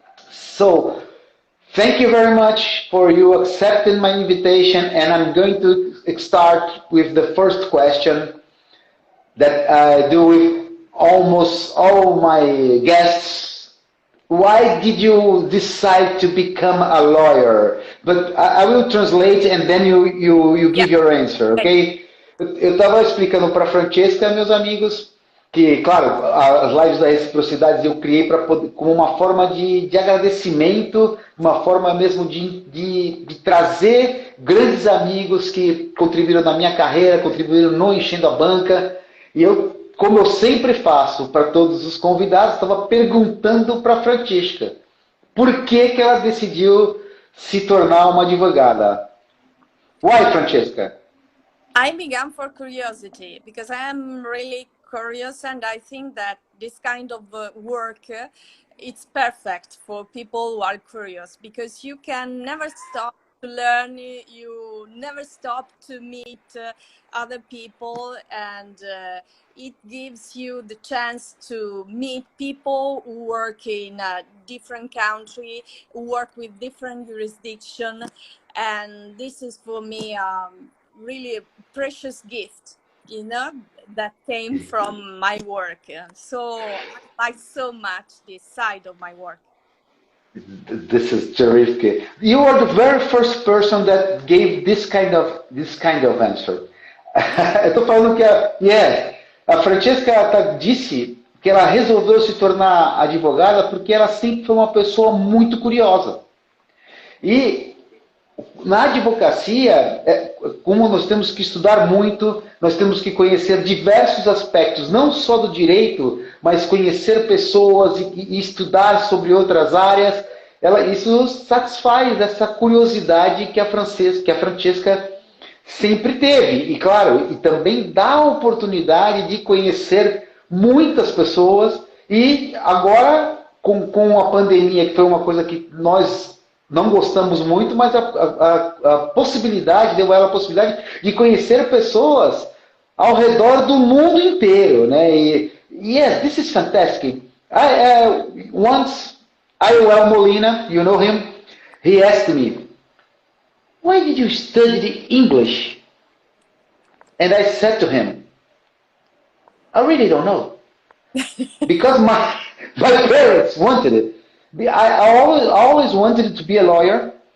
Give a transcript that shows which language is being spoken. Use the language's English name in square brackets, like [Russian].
[English] So, thank you very much for you accepting my invitation, and I'm going to start with the first question that I do with almost all my guests. Why did you decide to become a lawyer? But I will translate and then you give your answer, ok? [Portuguese] Eu estava explicando para a Francesca, meus amigos, que, claro, as lives da reciprocidade eu criei como uma forma de agradecimento, uma forma mesmo de trazer grandes amigos que contribuíram na minha carreira, contribuíram no Enchendo a Banca. E eu, como eu sempre faço para todos os convidados, estava perguntando para a Francesca por que ela decidiu se tornar uma advogada. [English] Why, Francesca? I began for curiosity because I am really curious, and I think that this kind of work it's perfect for people who are curious, because you can never stop to learn, you never stop to meet other people, and it gives you the chance to meet people who work in a different country, who work with different jurisdiction, and this is for me really a precious gift, you know, that came from my work. So I like so much this side of my work. This is terrific. You are the very first person that gave this kind of answer. [Portuguese] Eu estou falando que a Francesca disse que ela resolveu se tornar advogada porque ela sempre foi uma pessoa muito curiosa. E Na advocacia, como nós temos que estudar muito, nós temos que conhecer diversos aspectos, não só do direito, mas conhecer pessoas e estudar sobre outras áreas. Isso satisfaz essa curiosidade que a Francesca sempre teve. E claro, e também dá a oportunidade de conhecer muitas pessoas. E agora, com a pandemia, que foi uma coisa que nós não gostamos muito, mas a possibilidade, deu a ela a possibilidade de conhecer pessoas ao redor do mundo inteiro, né? [English] E yes, this is fantastic. Once IOL Molina, you know him, he asked me, why did you study English? And I said to him, I really don't know. Because my parents wanted it. I always wanted to be a lawyer.